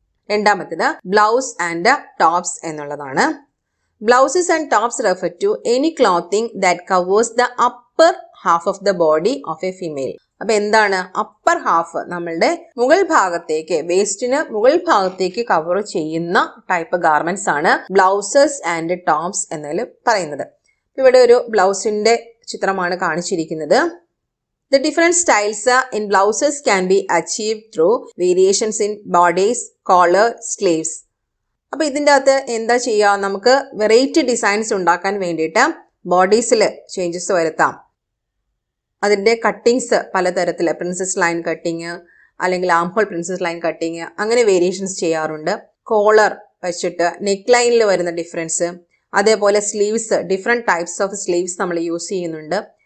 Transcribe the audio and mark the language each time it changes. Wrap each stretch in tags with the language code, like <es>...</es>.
<ml>രണ്ടാമത്തേത് blouse and tops എന്നുള്ളതാണ്.</ml> <en>Blouses and tops refer to any clothing that covers the upper half of the body of a female.</en> <ml>അപ്പൊ എന്താണ് upper half? നമ്മളുടെ മുകൾ ഭാഗത്തേക്ക്, വേസ്റ്റിന് മുകൾ ഭാഗത്തേക്ക് കവർ ചെയ്യുന്ന ടൈപ്പ് ഗാർമെന്റ്സ് ആണ് ബ്ലൗസസ് ആൻഡ് ടോപ്സ് എന്നതിൽ പറയുന്നത്. ഇവിടെ ഒരു ബ്ലൗസിന്റെ ചിത്രമാണ് കാണിച്ചിരിക്കുന്നത്.</ml> <en>The different styles in blouses can be achieved through variations in bodice, collar, sleeves.</en> <ml>അപ്പോൾ ഇതിൻ്റെ അകത്ത് എന്താ ചെയ്യുക? നമുക്ക് വെറൈറ്റി ഡിസൈൻസ് ഉണ്ടാക്കാൻ വേണ്ടിയിട്ട് ബോഡീസിൽ ചേഞ്ചസ് വരുത്താം. അതിൻ്റെ കട്ടിങ്സ് പലതരത്തിൽ, പ്രിൻസസ് ലൈൻ കട്ടിങ്, അല്ലെങ്കിൽ arm hole princess line cutting, അങ്ങനെ വേരിയേഷൻസ് ചെയ്യാറുണ്ട്. കോളർ വെച്ചിട്ട് നെക്ക് ലൈനിൽ വരുന്ന ഡിഫറൻസ്, അതേപോലെ sleeves, different types of sleeves നമ്മൾ യൂസ് ചെയ്യുന്നുണ്ട്.</ml>